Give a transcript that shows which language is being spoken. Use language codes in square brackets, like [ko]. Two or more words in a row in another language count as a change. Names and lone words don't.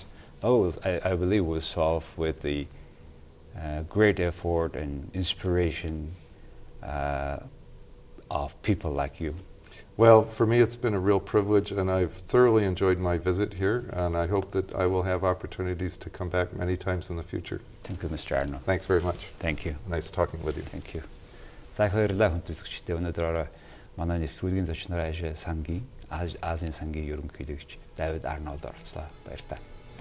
[en] I believe we'll solve with the great effort and inspiration of people like you. Well, for me it's been a real privilege, and I've thoroughly enjoyed my visit here, and I hope that I will have opportunities to come back many times in the future. Thank you, Mr. Arnold. Thanks very much. Thank you. Nice talking with you. Thank you. [mn] За баярлалаа хүндэтгэгчдээ өнөөдөр манай нэвтрүүлгийн зочноор Азийн сангийн Ерөнхийлөгч Дэйвид Арнолд оролцлоо. Баярлалаа.